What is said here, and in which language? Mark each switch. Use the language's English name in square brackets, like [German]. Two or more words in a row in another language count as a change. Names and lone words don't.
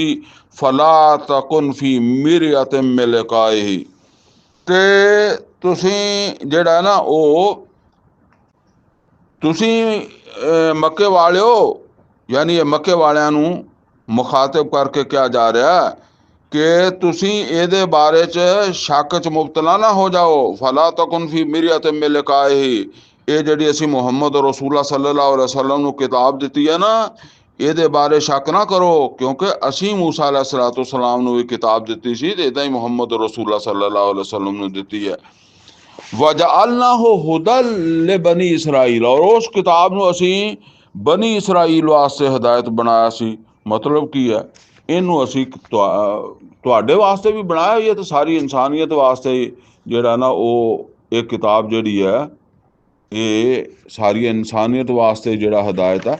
[Arabic] فلا تكن في مرية من لقائه, [Punjabi] ਤੇ ਤੁਸੀਂ ਜਿਹੜਾ ਨਾ ਉਹ ਤੁਸੀਂ ਮੱਕੇ ਵਾਲਿਓ, ਯਾਨੀ ਇਹ ਮੱਕੇ ਵਾਲਿਆਂ ਨੂੰ ਮੁਖਾਤਬ ਕਰਕੇ ਕਿਹਾ ਜਾ ਰਿਹਾ ਕਿ ਤੁਸੀਂ ਇਹਦੇ ਬਾਰੇ 'ਚ ਸ਼ੱਕ 'ਚ ਮੁਬਤਲਾ ਨਾ ਹੋ ਜਾਓ। [Arabic] فلا تكن في مرية من لقائه, [Punjabi] ਇਹ ਜਿਹੜੀ ਅਸੀਂ ਮੁਹੰਮਦ ਰਸੂਲullah [Arabic] صلى الله عليه وسلم [Punjabi] ਨੂੰ ਕਿਤਾਬ ਦਿੱਤੀ ਹੈ ਨਾ, ਇਹਦੇ ਬਾਰੇ ਸ਼ੱਕ ਨਾ ਕਰੋ, ਕਿਉਂਕਿ ਅਸੀਂ ਮੂਸਾ अलैहिस्सलाम ਨੂੰ ਵੀ ਕਿਤਾਬ ਦਿੱਤੀ ਸੀ ਤੇ ਇੱਦਾਂ ਹੀ ਮੁਹੰਮਦ ਰਸੂਲullah [Arabic] صلى الله عليه وسلم [Punjabi] ਨੂੰ ਦਿੱਤੀ ਹੈ। [Arabic] وجعلناه هدى لبني إسرائيل, [Punjabi] ਔਰ ਉਸ ਕਿਤਾਬ ਨੂੰ ਅਸੀਂ ਬਨੀ ਇਸਰਾਈਲ ਵਾਸਤੇ ਹਦਾਇਤ ਬਣਾਇਆ ਸੀ। ਮਤਲਬ ਕੀ ਹੈ, ਇਹਨੂੰ ਅਸੀਂ ਤੁਹਾਡੇ ਵਾਸਤੇ ਵੀ ਬਣਾਇਆ ਹੀ ਹੈ ਤੇ ਸਾਰੀ ਇਨਸਾਨੀਅਤ ਵਾਸਤੇ ਜਿਹੜਾ ਨਾ ਉਹ ਇਹ ਕਿਤਾਬ ਜਿਹੜੀ ਹੈ ਇਹ ਸਾਰੀ ਇਨਸਾਨੀਅਤ ਵਾਸਤੇ ਜਿਹੜਾ ਹਦਾਇਤ ਹੈ।